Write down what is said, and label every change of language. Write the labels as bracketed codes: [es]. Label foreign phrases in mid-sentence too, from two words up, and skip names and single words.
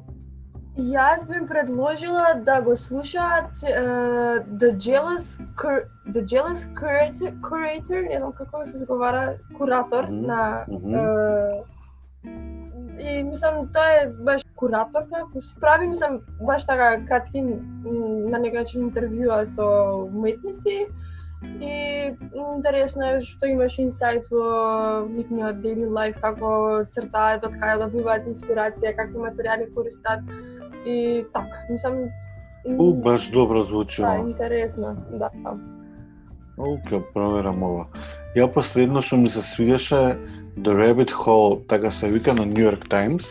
[mk] Јас би им предложила да го слушаат The Jealous Curator, не знам како се изговара, куратор на и мислам тоа е баш кураторка кој прави мислам баш така кратки на некој начин интервјуа со уметници и интересно е што имаш инсайт во нивниот [en] daily life, [mk] како цртаат, од каде добиваат инспирација, какви материјали користат и така, мислам баш добро звучи. Да, интересно, да. Океј, проверам ова. Ја последно што ми се свиѓаше The Rabbit Hole, така се вика на New York Times.